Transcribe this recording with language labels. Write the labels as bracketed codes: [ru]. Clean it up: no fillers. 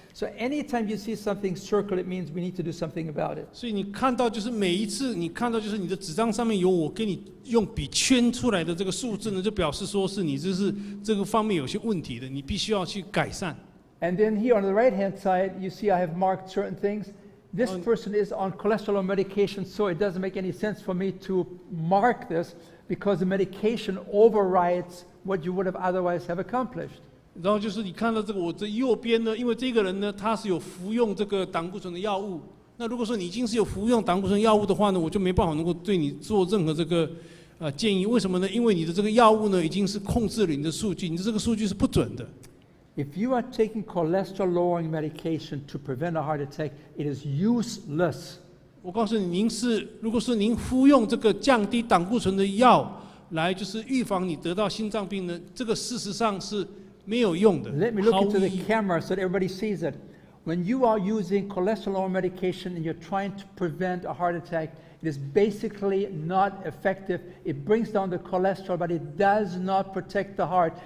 [en] So anytime you see something circled, it means we need to do something about it. [zh] 所以你看到就是每一次你看到就是你的纸张上面有我给你用笔圈出来的这个数字呢，就表示说是你这个方面有些问题的，你必须要去改善。 [en] And then here on the right-hand side, you see I have marked certain things. This person is on cholesterol medication, so it doesn't make any sense for me to mark this because the medication overrides what you would have otherwise have accomplished. [zh] 然后就是你看到这个我这右边呢，因为这个人呢他是有服用这个胆固醇的药物，那如果说你已经是有服用胆固醇药物的话呢，我就没办法能够对你做任何这个建议。为什么呢？因为你的这个药物呢已经是控制了你的数据，你的这个数据是不准的。 [en] If you are taking cholesterol-lowering medication to prevent a heart attack, it is useless. [zh] 我告诉你，如果是您服用这个降低胆固醇的药来就是预防你得到心脏病呢，这个事实上是没有用的。 [en] Let me look [zh] 毫无 [en] into the [zh] 意义。 [en] camera so that everybody sees it. When you are using cholesterol medication and you're trying to prevent a heart attack, it is basically not effective. It brings down the cholesterol, but it does not protect the heart.